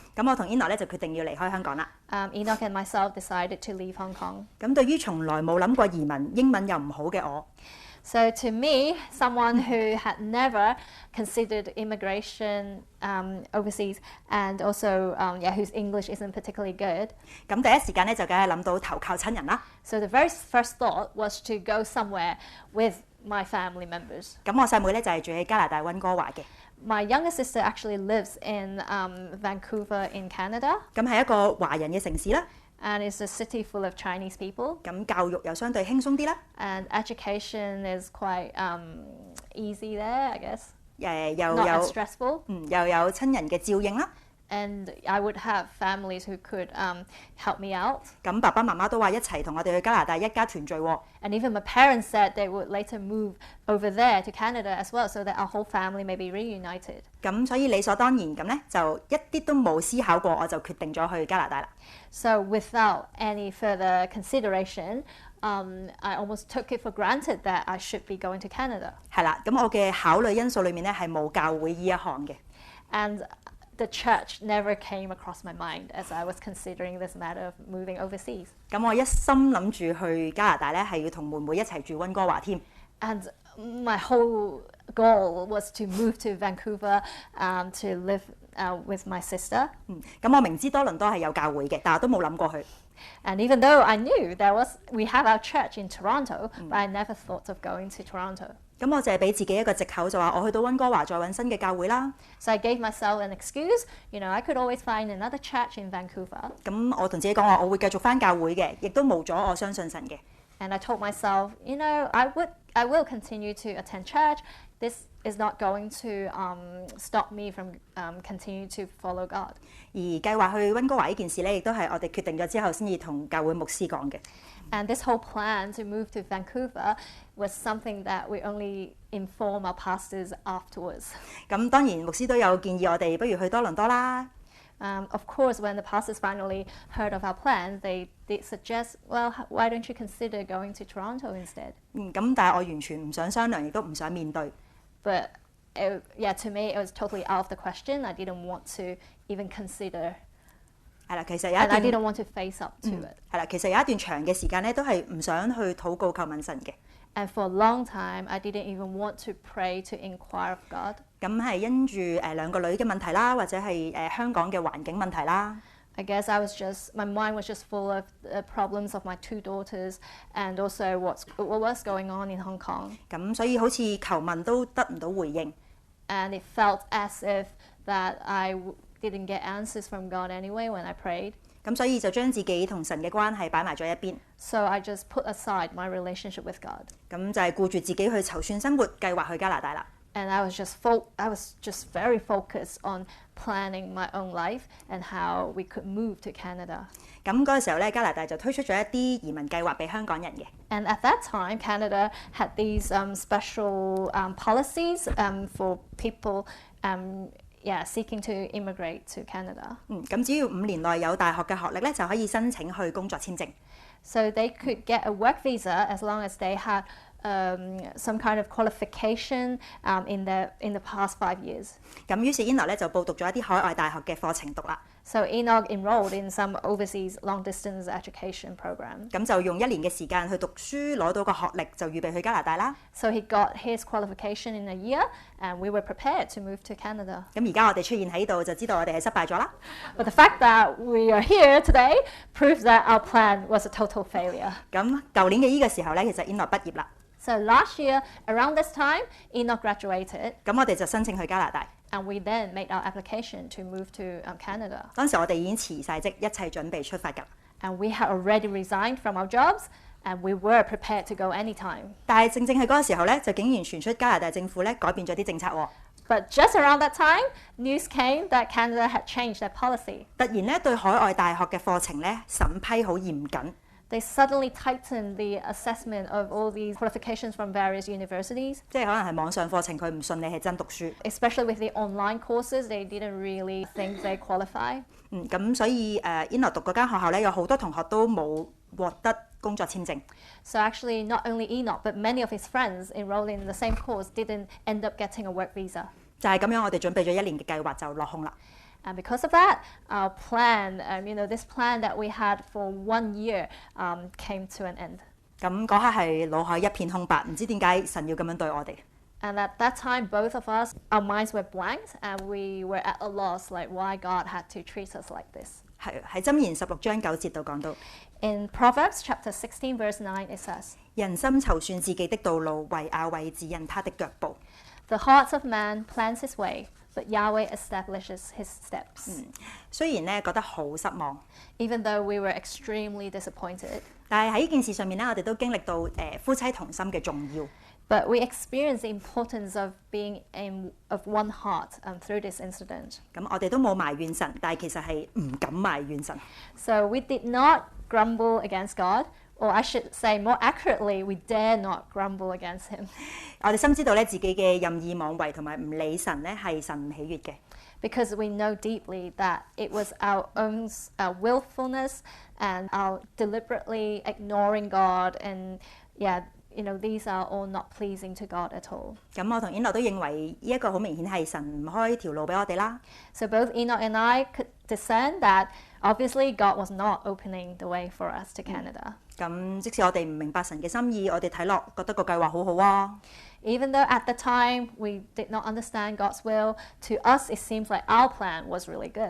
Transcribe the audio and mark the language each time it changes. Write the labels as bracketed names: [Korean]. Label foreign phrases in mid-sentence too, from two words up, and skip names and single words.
[Cantonese] 咁我同 Enoch 咧就決定要離開香港啦。 [English] Enoch and myself decided to leave Hong Kong. [Cantonese] 咁對於從來冇諗過移民、英文又唔好嘅我， [English] So to me, someone who had never considered immigration overseas and also whose English isn't particularly good, [Cantonese] 咁第一時間咧就梗係諗到投靠親人啦。 [English] so the very first thought was to go somewhere with my family members. [Cantonese] 咁我細妹咧就係住喺加拿大溫哥華嘅， [English] My younger sister actually lives in Vancouver in Canada, [Cantonese] 咁係一個華人嘅城市啦。 [English] and it's a city full of Chinese people, [Cantonese] 咁教育又相對輕鬆啲啦。 [English] and education is quite easy there, I guess. [Cantonese] 又 [English] Not [Cantonese] 有 [English] as stressful, [Cantonese] 又有親人嘅照應啦。 [English] and I would have families who could help me out. [Cantonese] 咁爸爸媽媽都話一齊同我哋去加拿大一家團聚喎。 [English] And even my parents said they would later move over there to Canada as well, so that our whole family may be reunited. [Cantonese] 咁所以理所當然咁咧，就一啲都冇思考過，我就決定咗去加拿大啦。 [English] So without any further consideration, I almost took it for granted that I should be going to Canada. [Cantonese] 係啦，咁我嘅考慮因素裏面咧係冇教會呢一項嘅。 [English] And the church never came across my mind as I was considering this matter of moving overseas. [Cantonese] 咁我一心諗住去加拿大咧，係要同妹妹一齊住溫哥華添。 [English] And my whole goal was to move to Vancouver to live with my sister. [Cantonese] 咁我明知多倫多係有教會嘅，但係都冇諗過去。 [English] And even though I knew we have our church in Toronto, but I never thought of going to Toronto. [Cantonese] 咁我就係俾自己一個藉口，就話我去到溫哥華再揾新嘅教會啦。 [English] So I gave myself an excuse. I could always find another church in Vancouver. [Cantonese] 咁我同自己講話，我會繼續返教會嘅，亦都冇阻我相信神嘅。 [English] And I told myself, I will continue to attend church. This is not going to stop me from continuing to follow God. [Cantonese] 而計劃去溫哥華呢件事咧，亦都係我哋決定咗之後先至同教會牧師講嘅。 [English] And this whole plan to move to Vancouver was something that we only inform our pastors afterwards. [Cantonese] 咁當然牧師都有建議我哋不如去多倫多啦。 [English] Of course, when the pastors finally heard of our plan, they did suggest, well, why don't you consider going to Toronto instead? [Cantonese] 咁但係我完全唔想商量，亦都唔想面對。 [English] But to me, it was totally out of the question. I didn't want to even consider. [Cantonese] 係啦，其實有一 [English] And I [Cantonese] 段 [English] didn't want to face up to it. [Cantonese] 係啦，其實有一段長嘅時間咧，都係唔想去禱告求問神嘅。 [English] And for a long time, I didn't even want to pray to inquire of God. [Cantonese] 咁係因住兩個女嘅問題啦，或者係香港嘅環境問題啦。 [English] I guess my mind was just full of the problems of my 2 daughters and also what was going on in Hong Kong. [Cantonese] 咁所以好似求問都得唔到回應。 [English] And it felt as if that I didn't get answers from God anyway when I prayed. [Cantonese] 咁所以就將自己同神嘅關係擺埋咗一邊。 [English] So I just put aside my relationship with God. [Cantonese] 咁就係顧住自己去籌算生活，計劃去加拿大啦。 [English] And I was just very focused on planning my own life and how we could move to Canada. [Cantonese] 咁嗰個時候咧，加拿大就推出咗一啲移民計劃俾香港人嘅。 [English] And at that time, Canada had these special policies for people seeking to immigrate to Canada. [Cantonese] 咁只要5年內有大學嘅學歷咧，就可以申請去工作簽證。 [English] So they could get a work visa as long as they had some kind of qualification in the past 5 years. [Cantonese] 咁於是 Enoch 咧就報讀咗一啲海外大學嘅課程讀啦。 [English] So Enoch enrolled in some overseas long-distance education program. [Cantonese] 咁就用1年嘅時間去讀書，攞到個學歷就預備去加拿大啦。 [English] So he got his qualification in a year, and we were prepared to move to Canada. [Cantonese] 咁而家我哋出現喺度，就知道我哋係失敗咗啦。 [English] But the fact that we are here today proves that our plan was a total failure. [Cantonese] 咁舊年嘅呢個時候咧，其實 Enoch 畢業啦。 [English] So last year, around this time, Enoch graduated. [Cantonese] 咁我哋就申請去加拿大。 [English] And we then made our application to move to Canada. [Cantonese] 當時我哋已經辭晒職，一切準備出發㗎。 [English] And we had already resigned from our jobs, and we were prepared to go anytime. [Cantonese] 但係正係嗰個時候咧，就竟然傳出加拿大政府咧改變咗啲政策喎。 [English] But just around that time, news came that Canada had changed their policy. [Cantonese] 突然咧對海外大學嘅課程咧審批好嚴謹。 [English] They suddenly tightened the assessment of all these qualifications from various universities. [Cantonese] 即係可能係網上課程，佢唔信你係真讀書。 [English] Especially with the online courses, they didn't really think they qualify. [Cantonese] 咁所以Enoch 讀嗰間學校咧，有好多同學都冇獲得工作簽證。 [English] So actually, not only Enoch, but many of his friends enrolled in the same course didn't end up getting a work visa. [Cantonese] 就係咁樣，我哋準備咗1年嘅計劃就落空啦。 [English] And because of that, our plan, this plan that we had for 1 year came to an end. [Cantonese] 咁嗰刻係腦海一片空白，唔知點解神要咁樣對我哋。 [English] And at that time, both of us, our minds were blank, and we were at a loss, like why God had to treat us like this. [Cantonese] 係喺箴言16章9節度講到。 [English] In Proverbs chapter 16, verse 9, it says, [Cantonese] 人心籌算自己的道路，惟雅慧指引他的腳步。 [English] The heart of man plans his way, but Yahweh establishes his steps. [Cantonese] 雖然咧覺得好失望， [English] Even though we were extremely disappointed, [Cantonese] 但係喺呢件事上面咧，我哋都經歷到夫妻同心嘅重要。 [English] but we experienced the importance of being of one heart through this incident. [Cantonese] 咁我哋都冇埋怨神，但係其實係唔敢埋怨神。 [English] So we did not grumble against God, or I should say more accurately, we dare not grumble against him. [Cantonese] 我哋深知道咧自己嘅任意妄為同埋唔理神咧係神唔喜悅嘅。 [English] Because we know deeply that it was our own willfulness and our deliberately ignoring God, and these are all not pleasing to God at all. [Cantonese] 咁我同 Enoch 都認為呢一個好明顯係神唔開條路俾我哋啦。 [English] So both Enoch and I could discern that obviously God was not opening the way for us to Canada. [Cantonese] 咁即使我哋唔明白神嘅心意，我哋睇落覺得個計劃好好啊。 [English] Even though at the time we did not understand God's will, to us it seems like our plan was really good.